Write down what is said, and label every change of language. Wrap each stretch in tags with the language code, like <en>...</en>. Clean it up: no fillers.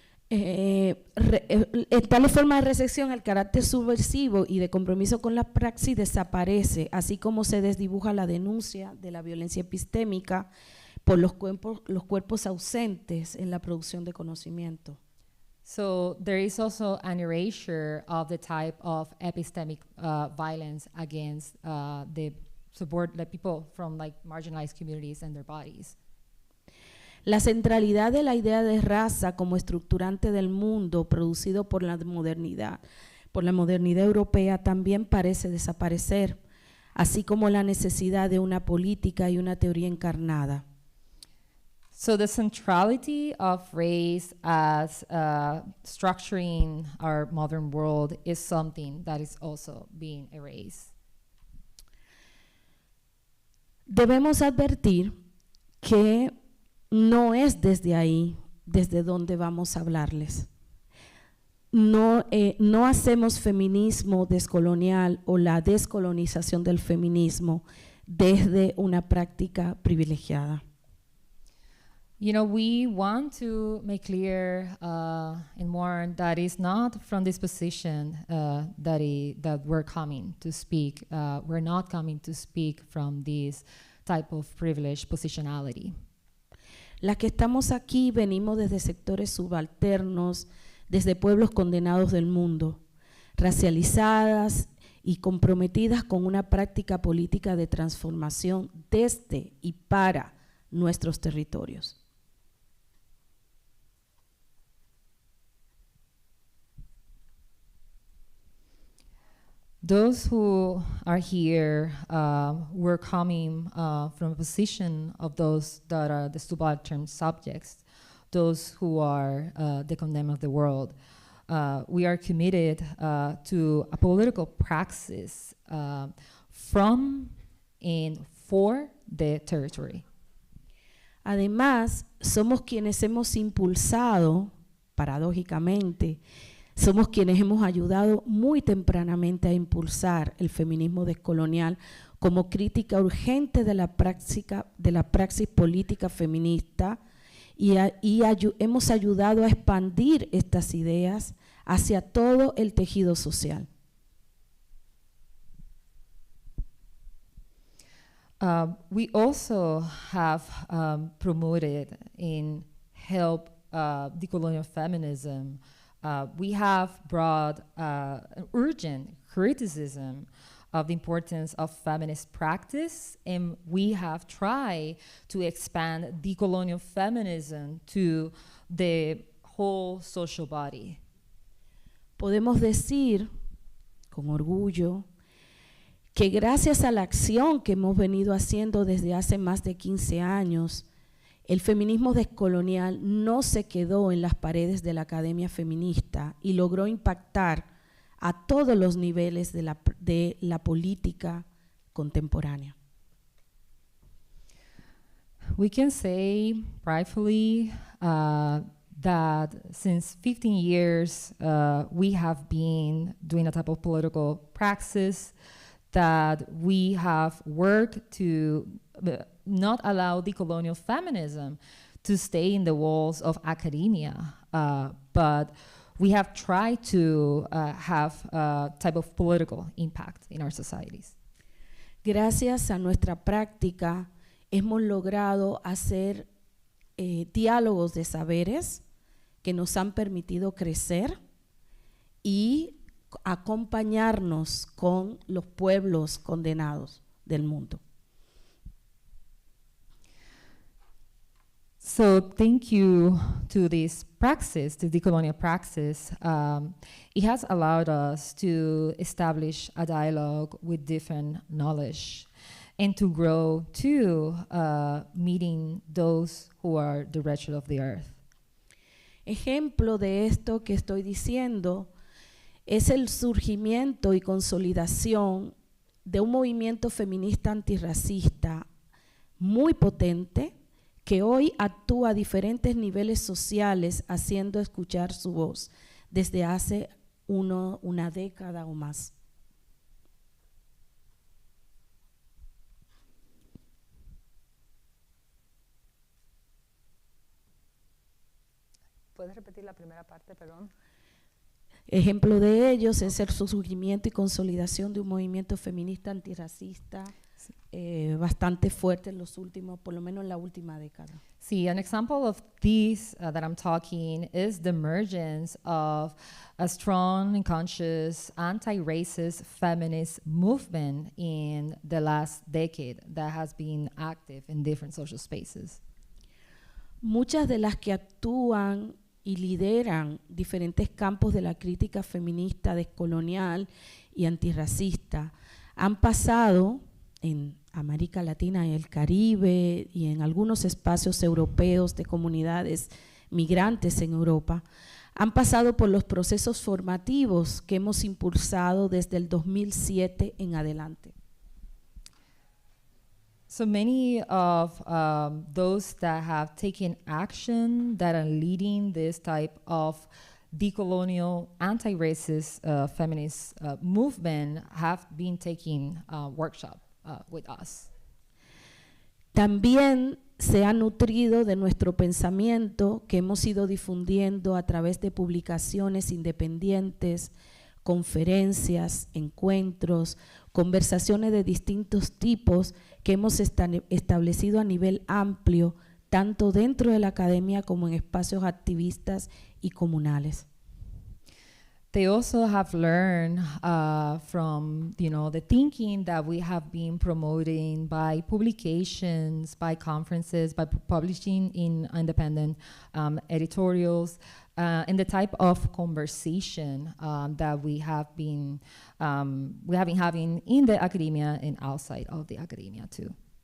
<es>En tal forma de recepción, el carácter subversivo y de compromiso con la praxis desaparece, así como se desdibuja la denuncia de la violencia epistémica por los cuerpos ausentes en la producción de conocimiento.</es> <en>So there is also an erasure of the type of epistemic violence against the people from like marginalized communities and their bodies.</en> <es>La centralidad de la idea de raza como estructurante del mundo producido por la modernidad europea también parece desaparecer, así como la necesidad de una política y una teoría encarnada.</es> <en>So the centrality of race as structuring our modern world is something that is also being erased.</en> <es>Debemos advertir que no es desde ahí, desde donde vamos a hablarles. No hacemos feminismo descolonial o la descolonización del feminismo desde una práctica privilegiada.</es> <en>You know, we want to make clear and warn that it's not from this position that we're coming to speak. We're not coming to speak from this type of privileged positionality.</en> <es>Las que estamos aquí venimos desde sectores subalternos, desde pueblos condenados del mundo, racializadas y comprometidas con una práctica política de transformación desde y para nuestros territorios.</es> <en>Those who are here were coming from a position of those that are the subaltern subjects, those who are the condemned of the world. We are committed to a political praxis from and for the territory.</en> <es>Además, somos quienes hemos impulsado, paradójicamente, somos quienes hemos ayudado muy tempranamente a impulsar el feminismo descolonial como crítica urgente de la praxis política feminista y hemos ayudado a expandir estas ideas hacia todo el tejido social.</es> <en>We also have promoted and helped decolonial feminism. We have brought an urgent criticism of the importance of feminist practice, and we have tried to expand decolonial feminism to the whole social body.</en> <es>Podemos decir con orgullo que gracias a la acción que hemos venido haciendo desde hace más de 15 años, el feminismo descolonial no se quedó en las paredes de la academia feminista y logró impactar a todos los niveles de la política contemporánea.</es> <en>We can say pridefully that since 15 years we have been doing a type of political praxis that we have worked to not allow decolonial feminism to stay in the walls of academia, but we have tried to have a type of political impact in our societies.</en> <es>Gracias a nuestra práctica hemos logrado hacer diálogos de saberes que nos han permitido crecer y acompañarnos con los pueblos condenados del mundo.</es> <en>So thank you to this praxis, the decolonial praxis. It has allowed us to establish a dialogue with different knowledge and to grow to meeting those who are the wretched of the earth.</en> <es>Ejemplo de esto que estoy diciendo es el surgimiento y consolidación de un movimiento feminista antirracista muy potente que hoy actúa a diferentes niveles sociales haciendo escuchar su voz desde hace una década o más. ¿Puedes repetir la primera parte, perdón? Ejemplo de ellos es el surgimiento y consolidación de un movimiento feminista antirracista bastante fuerte en los últimos, por lo menos en la última década.</es> <en>See, an example of these that I'm talking is the emergence of a strong and conscious anti-racist feminist movement in the last decade that has been active in different social spaces.</en> <es>Muchas de las que actúan y lideran diferentes campos de la crítica feminista, descolonial y antirracista han pasado en América Latina y el Caribe y en algunos espacios europeos de comunidades migrantes en Europa, han pasado por los procesos formativos que hemos impulsado desde el 2007 en adelante.</es> <en>So many of those that have taken action, that are leading this type of decolonial, anti-racist feminist movement have been taking workshop with us.</en> <es>También se ha nutrido de nuestro pensamiento que hemos ido difundiendo a través de publicaciones independientes, conferencias, encuentros, conversaciones de distintos tipos que hemos establecido a nivel amplio, tanto dentro de la academia como en espacios activistas y comunales.</es> <en>They also have learned from, the thinking that we have been promoting by publications, by conferences, by publishing in independent editorials, and the type of conversation that we have been having in the academia and outside of the academia too.</en>